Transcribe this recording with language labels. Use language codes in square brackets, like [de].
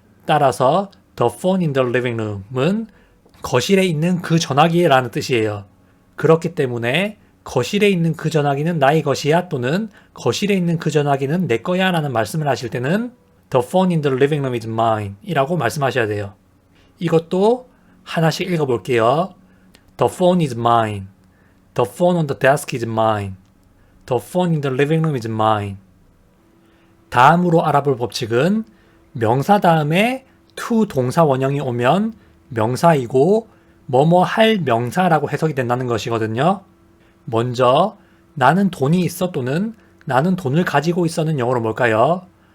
[ko] 따라서 [en] the phone in the living room [ko] 은 거실에 있는 그 전화기라는 뜻이에요. 그렇기 때문에 거실에 있는 그 전화기는 나의 것이야 또는 거실에 있는 그 전화기는 내 거야 라는 말씀을 하실 때는 [en] the phone in the living room is mine [ko] 이라고 말씀하셔야 돼요. 이것도 하나씩 읽어볼게요. [en] The phone is mine. The phone on the desk is mine. The phone in the living room is mine. [ko] 다음으로 알아볼 법칙은 명사 다음에 to 동사 원형이 오면 명사이고 뭐뭐 할 명사라고 해석이 된다는 것이거든요. 먼저 나는 돈이 있어 또는 나는 돈을 가지고 있어는 영어로 뭘까요?